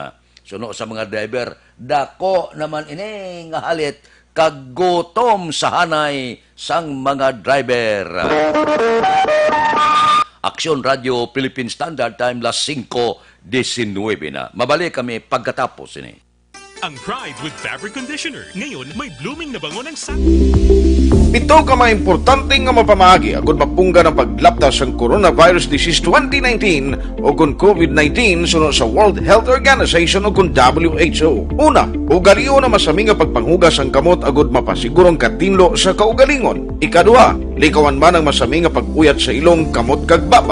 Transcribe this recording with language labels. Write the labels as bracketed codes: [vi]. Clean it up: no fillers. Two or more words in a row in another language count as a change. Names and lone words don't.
[hil] Suno sa mga driver, dako naman ini nga halit kag gutom sa hanay sang mga driver. Aksyon Radio [en] Philippine Standard Time [hil] las 5:19 na. Mabalik kami pagkatapos ini. [tl] ang Pride with Fabric Conditioner. Ngayon, may blooming na bango ng [hil] Ito ka mga importante nga mapamagi agud mapungga ng paglaptas sang Coronavirus Disease 2019 o kung COVID-19 sunod sa World Health Organization o kung WHO. Una, ugaliyo na masami nga pagpanghugas ang kamot agud mapasigurong katinlo sa kaugalingon. Ikadua, likawan man ang masami nga pag-uyat sa ilong kamot kag baba.